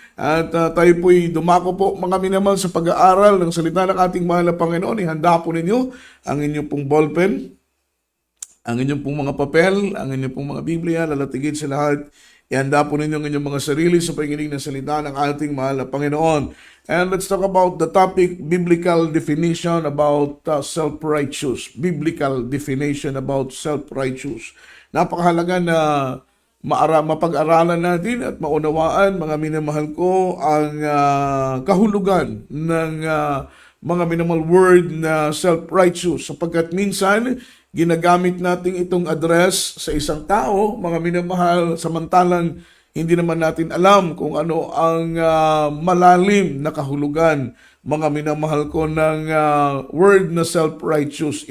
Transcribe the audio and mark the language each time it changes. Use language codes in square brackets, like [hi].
[tl] At tayo po'y dumako po, mga minamahal, sa pag-aaral ng salita ng ating mahal na Panginoon. Ihanda po ninyo ang inyong pong ballpen, ang inyong pong mga papel, ang inyong pong mga Biblia, lalatigid sa lahat. Ihanda po ninyo ang inyong mga sarili sa pakikinig ng salita ng ating mahal na Panginoon. [en] And let's talk about the topic, biblical definition about self-righteous. Biblical definition about self-righteous. [tl] Napakahalaga na mapag-aralan natin at maunawaan, mga minamahal ko, ang kahulugan ng mga minamahal word na self-righteous, sapagkat minsan ginagamit natin itong address sa isang tao, mga minamahal, samantalang hindi naman natin alam kung ano ang malalim na kahulugan, mga minamahal ko, ng word na self-righteous.